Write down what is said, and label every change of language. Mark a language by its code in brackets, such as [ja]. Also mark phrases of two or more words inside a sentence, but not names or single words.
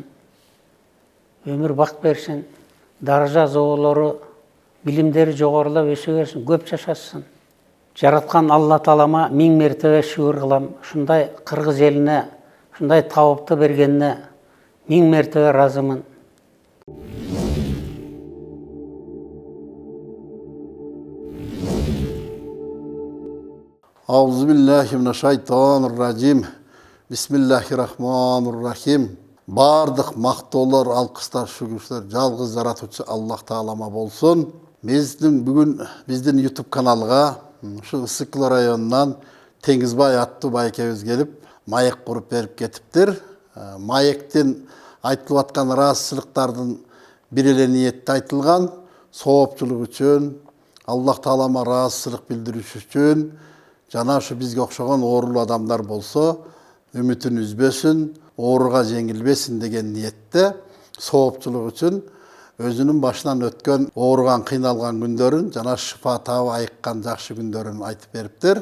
[ky] Өмүр бак берсин. Даража, зоболору, билимдери жогорулап өсө берсин, көп жашашсын. Жараткан Алла Таалама 1000 мертебе шүгүр кылам. Ушундай кыргыз элине, ушундай табытты бергенине 1000 мертебе ыраазымын. [ar] أعوذ بالله من الشيطان الرجيم. بسم الله الرحمن الرحيم. [ky] Бардык мактоолор, алкыштар, шүгүрсүлөр жалгыз жаратуучу Аллах Таалама болсун. Бүгүн биздин YouTube каналга ушу Ысык-Көл районунан Теңизбай аттуу байкебиз келип, маек куруп берип кетиптир. Маектен айтылып аткан ыраазычылыктардын бир эле ниетте айтылган, соопчулук үчүн, Аллах Таалама ыраазычылык билдириш үчүн, жана ушу бизге окшогон оорулуу адамдар болсо үмүтүн үзбөсүн, ооруга жеңилбесин деген ниетте соопчулук үчүн өзүнүн башынан өткөн ооруган, кыйналган күндөрүн жана шыфа таап айыккан жакшы күндөрүн айтып бериптир.